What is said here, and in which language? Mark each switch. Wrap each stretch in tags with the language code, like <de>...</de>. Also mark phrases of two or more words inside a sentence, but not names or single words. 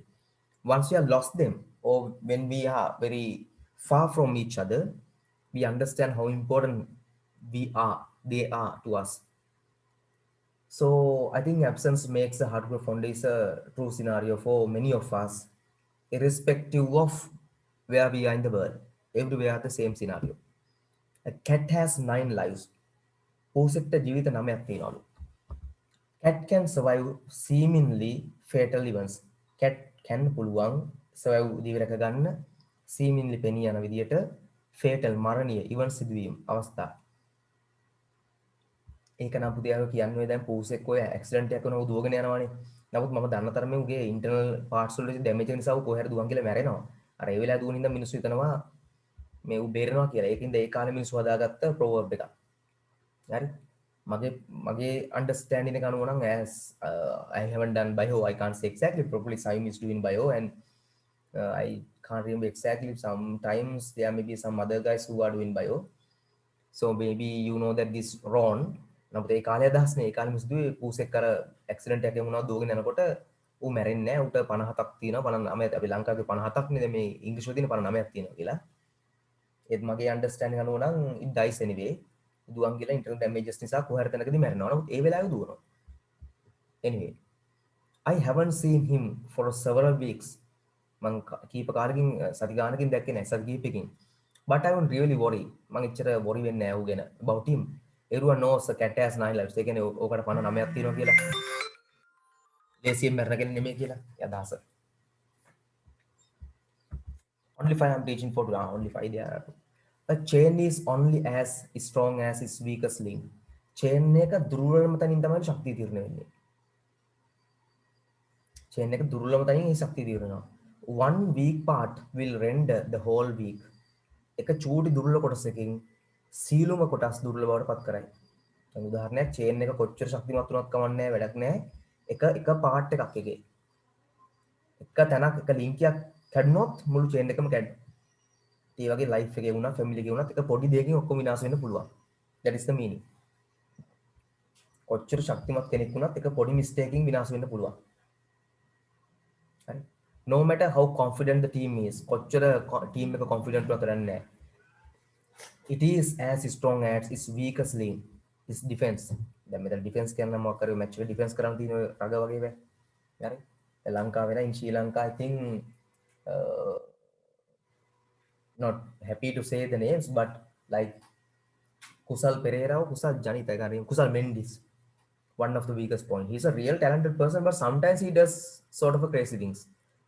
<en>Once we have lost them, or when we are very far from each other, we understand how important they are to us. So I think absence makes a heartbreak fund is a true scenario for many of us, irrespective of where we are in the world. Everywhere the same scenario. A cat has 9 lives.</en> <si>පූසෙක්ට ජීවිත 9ක් තියෙනවලු.</si> <en>Cat can survive seemingly fatal events. Cat can</en> <si>පුළුවන් survive ජීවිතක ගන්න seemingly පෙනී යන විදියට fatal මරණීය events සිදුවීම් අවස්ථා. ඒක නම් පුතියාව කියන්නේ දැන් පූසෙක් ඔය ඇක්සිඩන්ට් එකක් වුණා දුවගෙන යනවානේ. නමුත් මම දන්න තරමේ උගේ ඉන්ටර්නල් පාර්ට්ස් වල ඩැමේජ් එක නිසා ඌ කොහේ හරි දුවන් කියලා මැරෙනවා. අර ඒ වෙලාව දුවනින්ද මිනිස්සු හිතනවා මේ ඌ බේරෙනවා කියලා. ඒකින්ද ඒ කාලේ මිනිස්සු හදාගත්ත ප්‍රොවර්බ් එකක්. හරි මගේ</si> <en>understanding</en> <si>එක අනුව නම්</si> <en>as I haven't done bio I can't say exactly probably Saim is doing bio and I can't remember exactly sometimes there may be some other guys who are doing bio so maybe you know that this Ron</en> <si>නමුත් ඒ කාලේ අදහස් නේ ඒ කාලේ මිස්දුවේ පූසෙක් අර ඇක්සිඩන්ට් එකක් වුණා දුවගෙන යනකොට ඌ මැරෙන්නේ නැහැ ඌට 57ක් තියෙනවා 59 අපි ලංකාවේ 57ක් නේද මේ ඉංග්‍රීසියේ තියෙන 59ක් තියෙනවා කියලා ඒත් මගේ understanding අනුව නම්</si> <en>it dies anyway</en> <si>දුවන් ගිහලා ඉන්ටර්නල් ඩැමේජස් නිසා කොහරි තැනකදී මැරෙනවා. නමුත් ඒ වෙලාවේ දුවනවා.</si> <en>Anyway, I haven't seen him for several weeks.</en> <si>මං කීප කාලෙකින් සති ගානකින් දැක්කේ නැහැ සති කීපකින්.</si> <en>But I won't really worry.</en> <si>මං එච්චර worry වෙන්නේ නැහැ ඌ ගැන.</si> <en>About him. Everyone knows a cat has 9 lives.</en> <si>ඒ කියන්නේ ඕකට 59ක් තියෙනවා කියලා. ලේසියෙන් මැරෙන කෙනෙක් නෙමෙයි කියලා. ඒ අදහස.</si> <en>Only 5 I'm teaching for only 5 there. A chain is only as strong as its weakest link.</en> <si>Chain එක දුර්වලම තැනින් තමයි ශක්තිය තීරණය වෙන්නේ. Chain එක දුර්වලම තැනින් ඒ ශක්තිය තීරණය.</si> <en>One weak part will render the whole weak.</en> <si>එක චූටි දුර්වල කොටසකින් සීලුම කොටස් දුර්වල බවට පත් කරයි. දැන් උදාහරණයක් chain එක කොච්චර ශක්තිමත් වුණත් කමන්නේ නැහැ වැඩක් නැහැ. එක part එකක් එකේ. එක තැනක් එක link එකක් කැඩුනොත් මුළු chain එකම කැඩෙනවා. ඒ වගේ ලයිෆ් එකේ වුණා ෆැමිලි එකේ වුණත් එක පොඩි දෙයකින් ඔක්කොම විනාශ වෙන්න පුළුවන්.</si> <en>That is the meaning.</en> <si>කොච්චර ශක්තිමත් කෙනෙක් වුණත් එක පොඩි මිස්ටේක් එකකින් විනාශ වෙන්න පුළුවන්. හරි.</si> <en>No matter how confident the team is,</en> <si>කොච්චර team එක confident වුණත් කරන්නේ</si> <en>it is as strong as its weakest link. Its defense.</en> <si>දැන් මෙතන defense කියන්නේ මොකක් කරේ match එක defense කරන් තියෙන රග වගේ වේ. හරි. ලංකාවේ නම්</si> <en>in Sri Lanka I think not happy to say the names, but like Kusal Pereira or Kusal Janita, Kusal Mendis, one of the weakest point. He's a real talented person, but sometimes he does sort of a crazy things.</en>